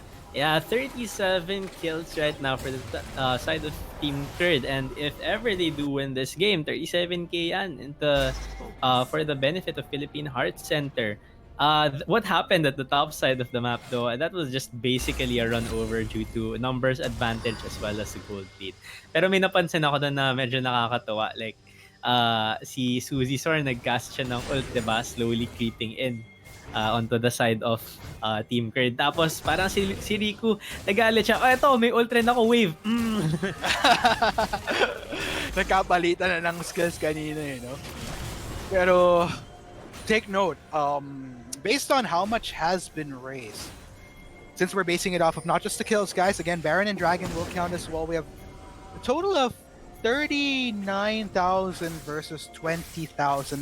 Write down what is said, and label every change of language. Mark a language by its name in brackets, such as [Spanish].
[English] Yeah, 37 kills right now for the side of Team Kurd, and if ever they do win this game, 37k yan into, for the benefit of Philippine Heart Center. What happened at the top side of the map though, that was just basically a run over due to numbers advantage as well as the gold lead. [Filipino] Pero may napansin ako doon na medyo nakakatawa, like si Suzzysaur nag-cast siya ng ult, diba? [English] Slowly creeping in onto the side of Team Kurd. [Filipino] Tapos parang si Riku nagalit siya, eto may ult rin ako, wave. Nagkapalitan na ng skills kanina, [English] you know. [Filipino] Pero [English] take note, based on how much has been raised, since we're basing it off of not just the kills, guys, again, Baron and Dragon will count as well. We have a total of 39,000 versus 20,000.